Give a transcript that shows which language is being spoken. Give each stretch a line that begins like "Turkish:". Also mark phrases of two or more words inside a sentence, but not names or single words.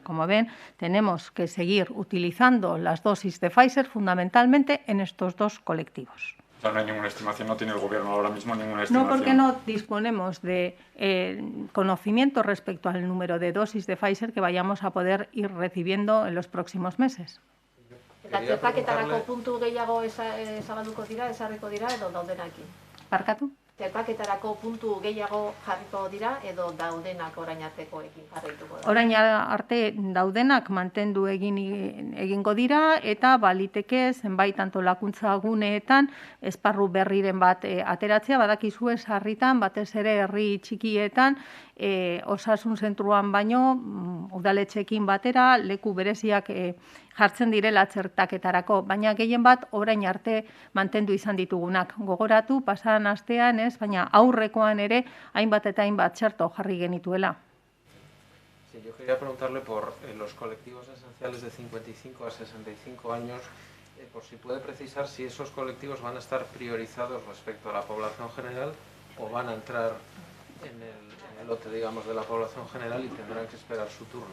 Spanish: Como ven, tenemos que seguir utilizando las dosis de Pfizer fundamentalmente en estos dos colectivos. O sea, no hay ninguna estimación, no tiene el Gobierno ahora mismo ninguna estimación. No, porque no disponemos de conocimiento respecto al número de dosis de Pfizer que vayamos a poder ir recibiendo en los próximos meses.
Basque: Eta txertaketarako puntu gehiago zabalduko dira, ezarriko dira edo daudenak? Barkatu? Txertaketarako puntu gehiago jarriko dira edo daudenak orain artekoekin jarraituko da? Orain arte daudenak mantendu egingo dira eta baliteke zenbait antolakuntza guneetan esparru berriren bat ateratzea, badakizue sarritan, batez ere herri txikietan, osasun zentruan baino, udaletxeekin batera, leku bereziak jartzen direla txertaketarako, baina gehien bat orain arte mantendu izan ditugunak. Gogoratu, pasadan astean ez, baina aurrekoan ere hainbat eta hainbat txerto jarri genituela.
Spanish: Sí, yo quería preguntarle por los colectivos esenciales de 55 a 65 años, por si puede precisar si esos colectivos van a estar priorizados respecto a la población general o van a entrar en el lote, digamos, de la población general y tendrán que esperar su turno.